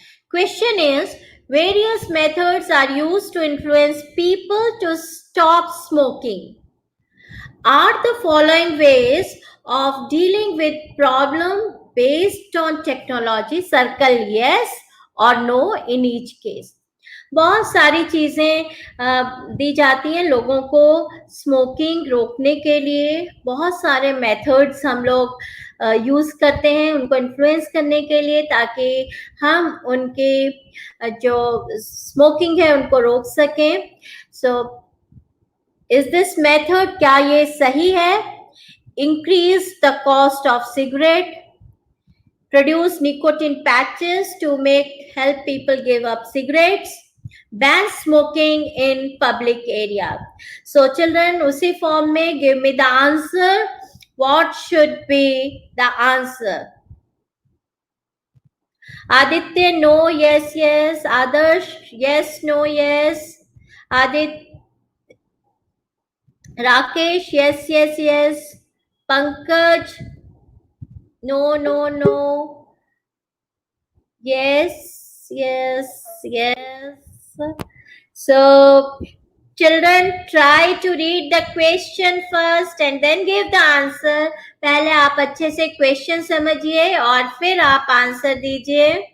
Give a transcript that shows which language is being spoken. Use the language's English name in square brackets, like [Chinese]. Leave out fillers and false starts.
[English] Question is, various methods are used to influence people to stop smoking. Are the following ways of dealing with problem based on technology? Circle yes or no in each case. [Hindi] बहुत सारी चीज़ें दी जाती हैं लोगों को smoking रोकने के लिए. बहुत सारे मेथड्स हम लोग यूज़ करते हैं उनको इन्फ्लुएंस करने के लिए, ताकि हम उनके जो स्मोकिंग है उनको रोक सकें. [English] so is this method, [Hindi] क्या ये सही है? [English] Increase the cost of cigarette, produce nicotine patches to help people give up cigarettes, ban smoking in public area. So children, [Hindi] usi form mein [English] give me the answer. What should be the answer? Aditya, no, yes, yes. Adarsh, yes, no, yes. Rakesh, yes, yes, yes. Pankaj, no, no, no. Yes, yes, yes. So children, try to read the question first and then give the answer. [Hindi] पहले आप अच्छे से question समझिए और फिर आप answer दीजिए.